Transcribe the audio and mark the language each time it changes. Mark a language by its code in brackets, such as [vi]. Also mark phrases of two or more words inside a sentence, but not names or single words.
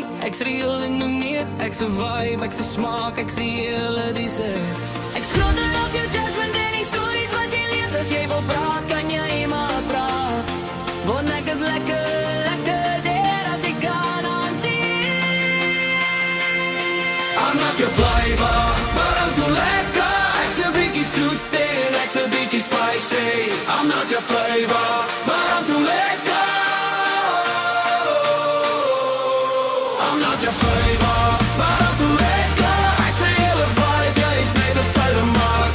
[af] Ek's real en uniek, ek's 'n vibe, ek's 'n smaak, ek's die hele dessert. Ek skrotter as jou judgment en die stories wat jy lees. As jy wil praat, kan jy maar praat. Want ek is lekker, lekker der as ek kan hanteer. [en] I'm not your flavor, but I'm too lekker. [af] Ek's 'n bietjie soet en ek's 'n bietjie spicy. [en] I'm not your flavor, but I'm too lekker. I'm not your flavor, but I'm too lekker. [af] Ek's 'n hele vibe, jy is net 'n suiwermark.